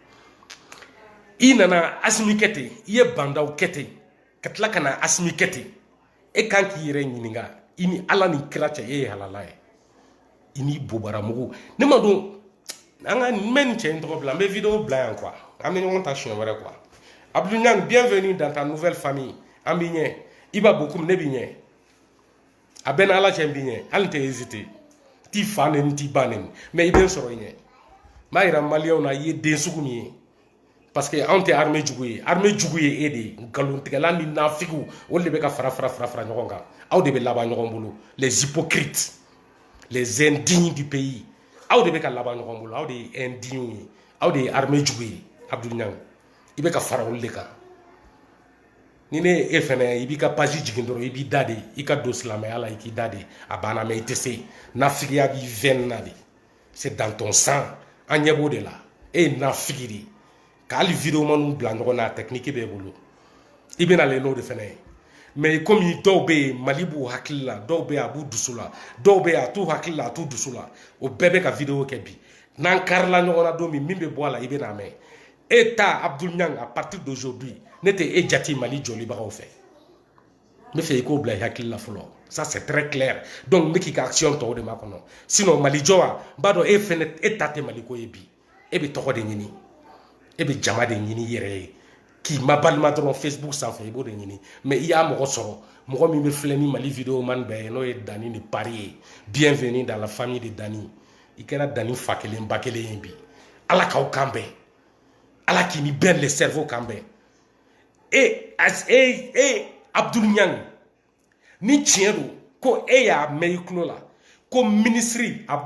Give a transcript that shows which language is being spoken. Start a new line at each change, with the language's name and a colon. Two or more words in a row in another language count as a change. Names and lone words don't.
Bambara: I nana Assimi kɛ ten I ye bandaw kɛ ten ka tila ka na Assimi kɛ ten e kan k'i yɛrɛ ɲininka I ni Ala ni kira cɛ e ye halala ye I ni bobaramugu ne ma dɔn an ka n bɛ nin cɛ in tɔgɔ bila n bɛ vidéo bila yan quoi an bɛ ɲɔgɔn ta siɲɛ wɛrɛ quoi Abdou Niang
French: bienvenue dans ta nouvelle famille
Bambara: an b'i ɲɛ I b'a bokum ne b'i ɲɛ a bɛɛ ni Ala cɛ n b'i ɲɛ hali n tɛ hésiter t'i fa neni t'i ba neni mais I bɛ n sɔrɔ I ɲɛ n b'a yira maliyɛnw na I ye den sugu min ye parce que anw tɛ armée jugu ye armée jugu ye e de ye nkalontigɛla ni nafigiw olu de bɛ ka fara ɲɔgɔn kan aw de bɛ laban ɲɔgɔn bolo
French: les hypocrites les indignes du pays
Bambara: aw de bɛ ka laban ɲɔgɔn bolo aw de ye indignes ye aw de ye armée jugu ye Abdou Niang I bɛ ka fara olu de kan ni ne e fɛnɛ I b'i ka page jigin dɔrɔn I b'i da de I ka don silamɛya la I k'i da de a banna mais I tɛ se nafigiya b'i veine na de
French: c'est dans ton sang
Bambara: an ɲɛ b'o de la e ye nafigi de ka hali vidéo manu bila ɲɔgɔn na technique b'e bolo I bɛ nalen n'o de fɛnɛ ye mais komi dɔw bɛ yen Mali b'u hakili la dɔw bɛ yen a b'u dusu la dɔw bɛ yen a t'u hakili la a t'u dusu la o bɛɛ bɛ ka vidéo kɛ bi n'an karila ɲɔgɔn na don min bɛ bɔ a la I bɛ n'a mɛn e ta Abdou Niang
French: à partir d'aujourd'hui
Bambara: ne tɛ e jate Mali jɔlibagaw fɛ n bɛ fɛ I k'o bila I hakili la fɔlɔ
French: ça c'est très clair donc
Bambara: n bɛ k'i ka action tɔw de ma kɔnɔ sinon Mali jɔ wa n b'a dɔn e fɛnɛ e ta tɛ Mali ko ye bi e bɛ tɔgɔ de ɲini e bɛ jama de ɲini I yɛrɛ ye k'i ma balima dɔrɔn Facebook sanfɛ I b'o de ɲini mais I y'a mɔgɔ sɔrɔ mɔgɔ min bɛ filɛ ni Mali vidéo man bɛɛ ye n'o ye Dani de Paris ye
French: bienvenue dans la famille de Dani
Bambara: I kɛra Dani fa kelen ba kelen ye bi Ala k'aw kan bɛn ala k'i ni bɛn
French: le cerveau
Bambara: kan bɛn Abdul Niang ni tiɲɛ don ko y'a mɛn i kulo la ko ministre a